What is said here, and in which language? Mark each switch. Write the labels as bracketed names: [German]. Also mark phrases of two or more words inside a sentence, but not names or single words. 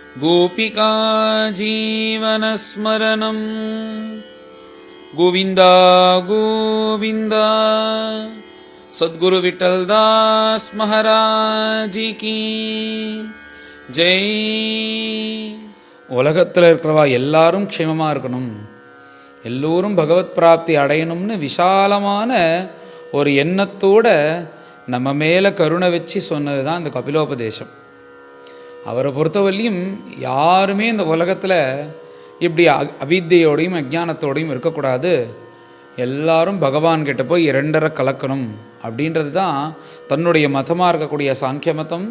[Sanskrit] गोपिका जीवनस्मरणं गोविन्द गोविन्द सद्गुरु विठ्ठलदास [Hindi] महाराज की जय. [Tamil] உலகத்தில் இருக்கிறவா எல்லாரும் க்ஷேமமாக இருக்கணும், எல்லோரும் பகவத் பிராப்தி அடையணும்னு விஷாலமான ஒரு எண்ணத்தோட நம்ம மேலே கருணை வச்சு சொன்னது தான் இந்த கபிலோபதேசம். அவரை பொறுத்தவரையும் யாருமே இந்த உலகத்தில் இப்படி அவித்தியோடையும் அஜானத்தோடையும் இருக்கக்கூடாது, எல்லாரும் பகவான்கிட்ட போய் இரண்டரை கலக்கணும் அப்படின்றது தான் தன்னுடைய மதமாக இருக்கக்கூடிய சாங்கிய மதம்.